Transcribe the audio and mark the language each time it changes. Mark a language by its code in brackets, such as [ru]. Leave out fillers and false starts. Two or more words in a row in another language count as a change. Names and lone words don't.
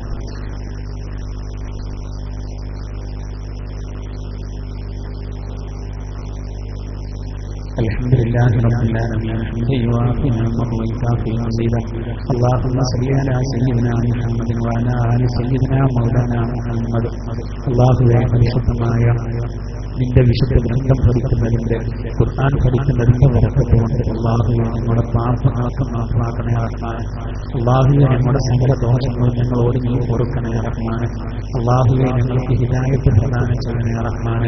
[ar] الحمد لله رب العالمين حمدا يوافي نعمه ويكافئ مزيدا. اللهم صل على سيدنا محمد وعلى آل سيدنا مولانا محمد. [ml] അല്ലാഹുവേ, പരിശുദ്ധമായ നിന്റെ വിശുദ്ധ ഗ്രന്ഥം പഠിക്കുന്നതിന്റെ ഖുർആൻ പഠിക്കുന്നതിന്റെ ബറക്കത്തുകൊണ്ട് അല്ലാഹുവേ നമ്മുടെ പാപങ്ങൾക്ക് മാഫാക്കണേ റഹ്മാനെ. അല്ലാഹുവേ, നമ്മുടെ സകല ദോഷങ്ങളും ഞങ്ങളോട് നീ പൊറുക്കണേ റഹ്മാനെ. അല്ലാഹുവേ, ഞങ്ങൾക്ക് ഹിദായത്ത് പ്രദാനം ചെയ്യണേ റഹ്മാനെ.